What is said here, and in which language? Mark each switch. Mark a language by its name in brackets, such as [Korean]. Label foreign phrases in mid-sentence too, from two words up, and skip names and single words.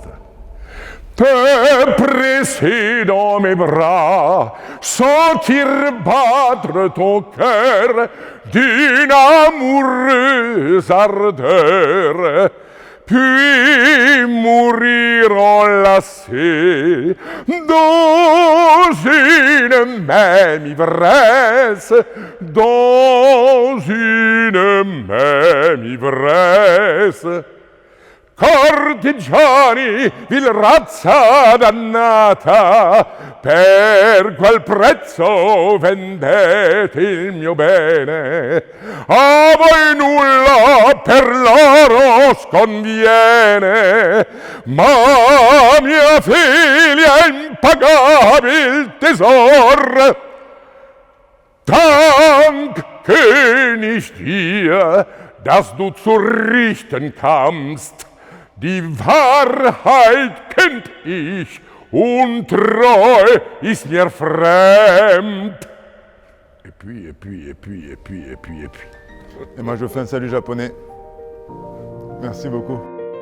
[French] Te presser dans mes bras, sentir battre ton cœur d'une amoureuse ardeur, puis mourir enlacé dans une même ivresse, dans une même ivresse. [Italian] Cortigiani, vil razza dannata, per qual prezzo vendete il mio bene? A voi nulla per l'oro sconviene, ma mia figlia impagabil tesor. [German] Dank, König dir, dass du zu richten kamst. Die Wahrheit kennt ich, und Treu ist mir fremd. [French] Et puis. Et moi je fais un salut japonais. Merci beaucoup.